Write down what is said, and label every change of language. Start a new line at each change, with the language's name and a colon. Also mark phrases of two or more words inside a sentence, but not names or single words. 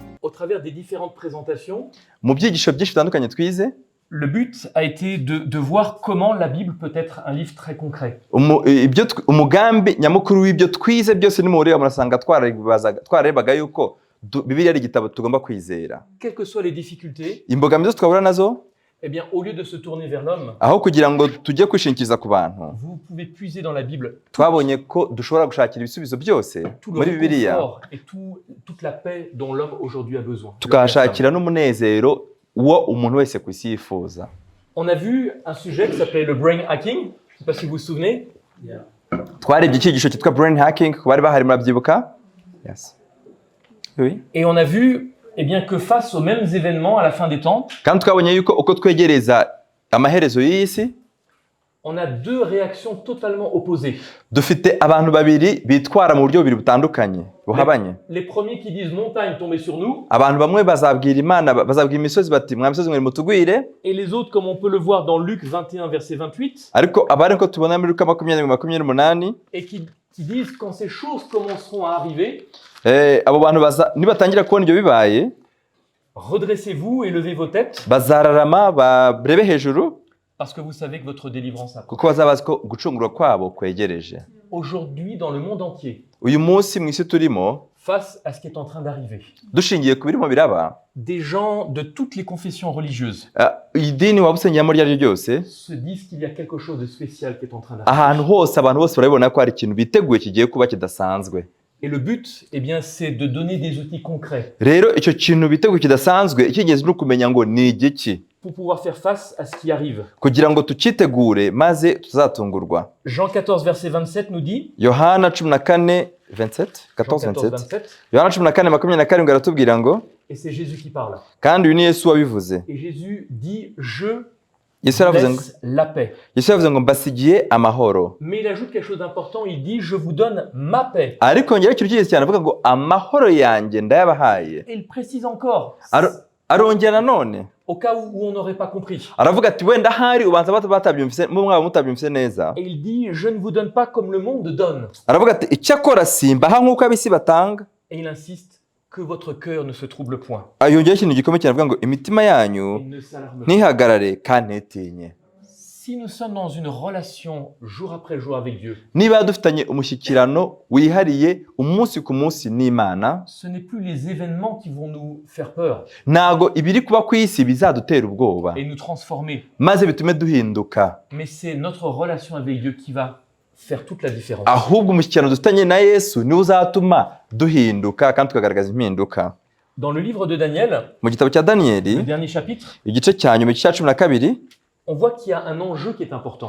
French: travers des différentes présentations,
Kinyarwanda: mu byigisho byinshi bitandukanye twize
French: le but a été de voir comment la Bible peut être un livre très concret.
Kinyarwanda: umugambi nyamukuru w'ibyo twize byose nimureba murasanga twararebaga yuko Bibiliya ari igitabo tugomba kwizera.
French: Quelles que soient les difficultés,
Kinyarwanda: imbogamizi zose twahura nazo,
French: eh bien, au lieu de se tourner vers l'homme,
Kinyarwanda: aho kugira ngo tujye kwishingikiriza ku bantu,
French: vous pouvez puiser dans la Bible
Kinyarwanda: twabonye ko dushobora gushakira ibisubizo byose
French: tout le
Kinyarwanda: muri Bibiliya,
French: réconfort et toute la paix dont l'homme aujourd'hui a besoin.
Kinyarwanda: tukahashakira n'umunezero uwo umuntu wese ku isi yifuza.
French: On a vu un sujet qui s'appelait le brain hacking. Je ne sais pas si vous vous souvenez.
Kinyarwanda: Twarebye icyigisho cyitwa brain hacking, ku bari bahari murabyibuka?
English: Yes.
French: Oui. Et on a vu eh bien, que face aux mêmes événements à la fin des temps,
Kinyarwanda: Kandi twabonye yuko uko twegereza amaherezo y'isi,
French: on a deux réactions totalement opposées.
Kinyarwanda: dufite abantu babiri bitwara mu buryo bubiri butandukanye buhabanye.
French: Les premiers qui disent montagne tombez sur nous,
Kinyarwanda: Abantu bamwe bazabwira Imana, bazabwira imisozi bati mwa misozi mwari mutugwire,
French: et les autres, comme on peut le voir dans Luc 21 verset 28,
Kinyarwanda: ariko abari ko tubona muri Luka 20:28,
French: et qui disent quand ces choses commenceront à arriver,
Kinyarwanda: abo bantu nibatangira kubona ibyo bibaye,
French: redressez-vous et levez vos têtes,
Kinyarwanda: bazararama barebe hejuru,
French: parce que vous savez que votre délivrance approche.
Kinyarwanda: kuko bazabazi ko gucungurwa kwabo kwegereje.
French: Aujourd'hui, dans le monde entier,
Kinyarwanda: Uyu munsi mu isi turimo,
French: face à ce qui est en train d'arriver,
Kinyarwanda: dushingiye ku birimo biraba,
French: des gens de toutes les confessions religieuses
Kinyarwanda: idini waba usengeyemo iryo ari ryo ryose,
French: se disent qu'il y a quelque chose de spécial qui est en train d'arriver.
Kinyarwanda: ahantu hose abantu bose barabibona ko hari ikintu biteguye kigiye kuba kidasanzwe.
French: Et le but, eh bien, c'est de donner des outils concrets
Kinyarwanda: Rero icyo kintu biteguye kidasanzwe, icy'ingenzi ni ukumenya ngo ni igiki,
French: pour pouvoir faire face à ce qui arrive.
Kinyarwanda: kugira ngo tukitegure maze tuzatungurwa.
French: Jean 14, verset 27 nous dit,
Kinyarwanda: Yohana 14:27,
French: Jean 14, 14:27, 27,
Kinyarwanda: Yohana 14:27 aratubwira ngo,
French: et c'est Jésus qui parle.
Kinyarwanda: kandi uyu ni Yesu wabivuze.
French: Et Jésus dit, je
Kinyarwanda: Yesu yaravuze ngo,
French: laisse la paix.
Kinyarwanda: Yesu yavuze ngo mbasigiye amahoro.
French: Mais il ajoute quelque chose d'important, il dit, je vous donne ma paix.
Kinyarwanda: Ariko ngera ikintu cy'ingenzi cyane avuga ngo amahoro yanjye ndayabahaye.
French: Et il précise encore,
Kinyarwanda: Arongera nanone,
French: au cas où on n'aurait pas compris.
Kinyarwanda: aravuga ati wenda hari ubanza batabyumvise, mwaba mutabyumvise neza.
French: Et il dit, je ne vous donne pas comme le monde donne.
Kinyarwanda: Aravuga ati icyakora simbaha nk'uko ab'isi batanga.
French: Et il insiste que votre cœur ne se trouble point.
Kinyarwanda: Yongeraho ikintu gikomeye cyane avuga ngo imitima yanyu
French: Et ne s'alarme pas.
Kinyarwanda: ntihagarare kandi ntitinye.
French: Si nous sommes dans une relation jour après jour avec Dieu,
Kinyarwanda: Niba dufitanye umushyikirano wihariye umunsi ku munsi n'Imana,
French: ce n'est plus les événements qui vont nous faire peur
Kinyarwanda: ntago ibiri kuba ku isi bizadutera ubwoba
French: et nous transformer,
Kinyarwanda: maze bitume duhinduka,
French: mais c'est notre relation avec Dieu qui va faire toute la différence.
Kinyarwanda: ahubwo umushyikirano dufitanye na Yesu niwo uzatuma duhinduka kandi tukagaragaza impinduka.
French: Dans le livre de Daniel,
Kinyarwanda: Mu gitabo cya
French: le
Kinyarwanda: Daniyeli
French: dernier chapitre,
Kinyarwanda: igice cya nyuma cya 12,
French: on voit qu'il y a un enjeu qui est important.